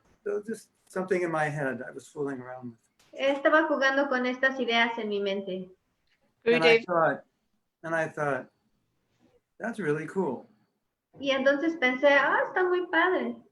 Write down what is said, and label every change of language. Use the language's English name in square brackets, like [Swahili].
[English] So just something in my head I was fooling around with. [Spanish] Estaba jugando con estas ideas en mi mente. [English] And I thought, that's really cool. [Spanish] Y entonces pensé, está muy padre.